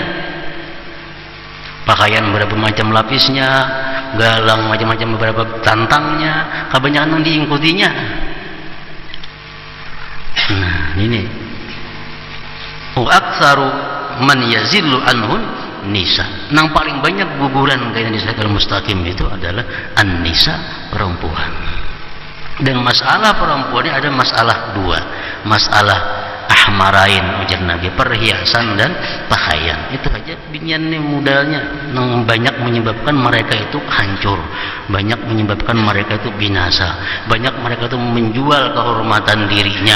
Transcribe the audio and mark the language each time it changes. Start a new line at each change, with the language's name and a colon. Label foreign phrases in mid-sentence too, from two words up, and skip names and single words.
Banjar: Pakaian berapa macam lapisnya, galang macam-macam beberapa tantangnya, kebanyakan yang diikutinya. Nah, ini.
Arabic: وأكثر من يزل عنهن النساء.
Banjar: Nang paling banyak guguran kayak di siratal mustaqim itu adalah an-nisa, perempuan. Dan masalah perempuan ini ada masalah dua, masalah marahin ujar Nabi, perhiasan dan pakaian. Itu aja binyan nih modalnya, yang banyak menyebabkan mereka itu hancur, banyak menyebabkan mereka itu binasa, banyak mereka itu menjual kehormatan dirinya.